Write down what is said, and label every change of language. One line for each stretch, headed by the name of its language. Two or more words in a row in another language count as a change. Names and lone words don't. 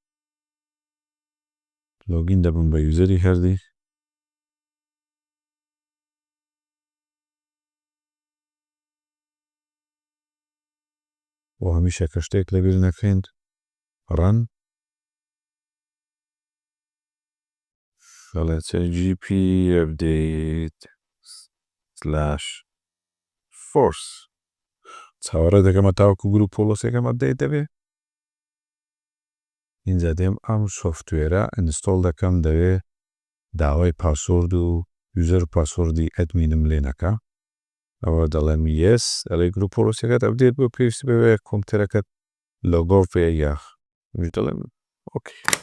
Central Kurdish: لۆگین دەبم بە یوزەری هەردی بۆ هەمیشە کە شتێک لەبیر نەکەین ڕەن فڵێتە
English: GP update /force
Central Kurdish: چاوەڕێ دەکەمە تاوەکو گروپ پۆلۆسێکەم ئەپدەیت دەبێ اینجا دێم ئەم سۆفتوێرە ئینستۆڵ دەکەم دەوێ داوای پاسوۆرد و یوزەر و پاسوۆردی ئەدمینم لێ نەکا ئەوە دەڵێم یس دەڵێ گروپ پۆلۆسیەکەت ئەپدێت بۆ پێویستی بەوێ کۆمپیوتەرەکەت لۆگۆ پێ یاخ دەڵێم ئۆکێ